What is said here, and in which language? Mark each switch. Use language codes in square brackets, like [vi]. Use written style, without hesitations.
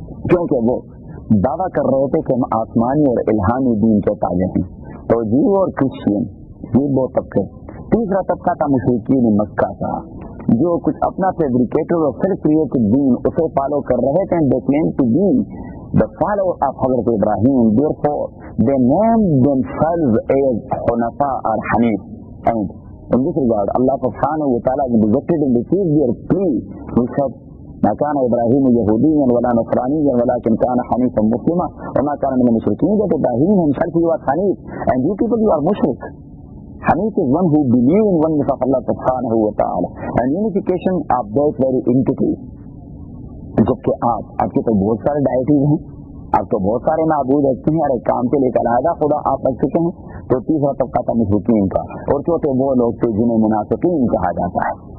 [ur] کیونکہ وہ دعویٰ کر رہے تھے کہ ہم آسمانی اور الہامی دین کے تابع ہیں، تو جیو اور کرسچین یہ 2 طبقے۔ تیسرا طبقہ تھا مشرکین مکہ کا، جو کچھ اپنا فیبریکیٹڈ اور سیلف کریٹڈ دین اسے فالو کر رہے تھے، [en] they claim to be the follower of Hazrat Ibrahim, therefore they named themselves as Hunafa or Hanif. And in this regard, Allah subhanahu wa ta'ala rejected and refused their plea. [ar] He said, ما كان إبراهيم يهوديا ولا نصرانيا ولكن كان حنيفا مسلما وما كان من المشركين. [en] That Ibrahim himself he was Hanif, and you people you are mushrik. Hanif is one who believes in oneness of Allah subhanahu wa ta'ala and unification of that very entity. [ur] جبکہ آپ کے تو بہت سارے ڈائٹیز ہیں، آپ تو بہت سارے معبود رکھتے ہیں، اور ایک کام کے لیے علیحدہ خدا آپ رکھ چکے ہیں۔ تو تیسرا طبقہ تھا مشرکین کا، اور چوتھے وہ لوگ تھے جنہیں منافقین کہا جاتا ہے،